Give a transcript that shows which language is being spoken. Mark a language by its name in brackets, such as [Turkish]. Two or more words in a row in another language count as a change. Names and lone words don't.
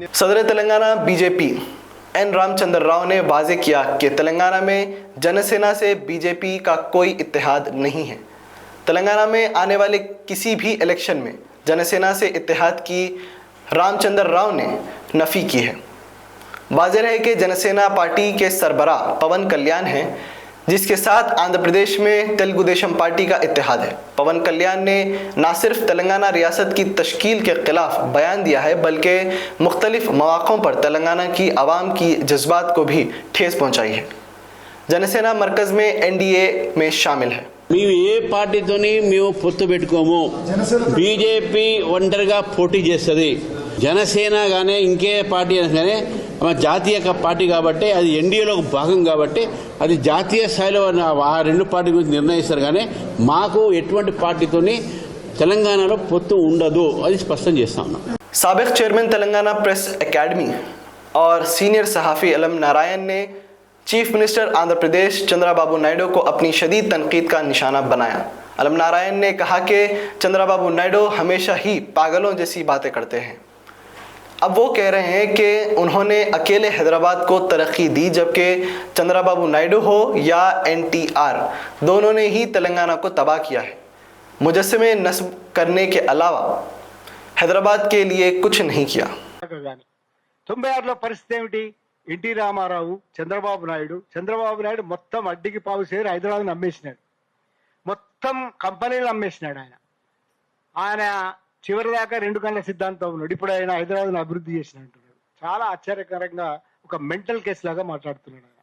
[Urdu] صدر تلنگانہ BJP N رام چندر راؤ نے واضح کیا کہ تلنگانہ میں جن سینا سے BJP کا کوئی اتحاد نہیں ہے. تلنگانہ میں آنے والے کسی بھی الیکشن میں جن سینا سے اتحاد کی رام چندر راؤ نے نفی کی ہے. واضح ہے کہ جن سینا پارٹی کے سربراہ پون کلیان ہیں, جس کے ساتھ آندھرا پردیش میں تلگو دیشم پارٹی کا اتحاد ہے۔ پون کلیان نے نہ صرف تلنگانہ ریاست کی تشکیل کے خلاف بیان دیا ہے بلکہ مختلف مواقعوں پر تلنگانہ کی عوام کی جذبات کو بھی ٹھیس پہنچائی ہے۔ جنسینا مرکز میں NDA میں شامل ہے۔ [Telugu] మేము ఏ పార్టీతోని మేము పొత్తు పెట్టుకోము, బీజేపీ ఒంటరిగా పోటీ చేస్తుంది, జనసేన కానీ ఇంకే పార్టీ అయినా కానీ జాతీయ పార్టీ కాబట్టి అది ఎన్డీఏలో భాగం కాబట్టి అది జాతీయ స్థాయిలో ఆ రెండు పార్టీ గురించి నిర్ణయిస్తారు కానీ మాకు ఎటువంటి పార్టీతోని తెలంగాణలో పొత్తు ఉండదు, అది స్పష్టం చేస్తా ఉన్నాం। [Urdu] سابق چیئرمین تلنگانہ پریس اکیڈمی اور سینئر صحافی الم نارائن نے [English] chief minister [Urdu] آندھرا پردیش چندرابابو نائیڈو کو اپنی شدید تنقید کا نشانہ بنایا. الم نارائن نے کہا کہ چندرابابو نائیڈو ہمیشہ ہی پاگلوں جیسی باتیں کرتے ہیں. اب وہ کہہ رہے ہیں کہ انہوں نے اکیلے حیدرآباد کو ترقی دی، جبکہ چندرابابو نائیڈو ہو یا NTR دونوں نے ہی تلنگانہ کو تباہ کیا ہے. مجسمے نصب کرنے کے علاوہ حیدرآباد کے لیے کچھ نہیں کیا. [Telugu] 96లో పరిస్థితి ఏమిటి? ఎన్టీ రామారావు, చంద్రబాబు నాయుడు మొత్తం అడ్డికి పావు సేరు హైదరాబాద్ని అమ్మేసినాడు, మొత్తం కంపెనీలు అమ్మేసినాడు ఆయన చివరి దాకా రెండు కళ్ళ సిద్ధాంతం ఉన్నాడు। ఇప్పుడు ఆయన హైదరాబాద్ని అభివృద్ధి చేసినట్టున్నాడు। చాలా ఆశ్చర్యకరంగా ఒక [English] mental case [Telugu] లాగా మాట్లాడుతున్నాడు ఆయన।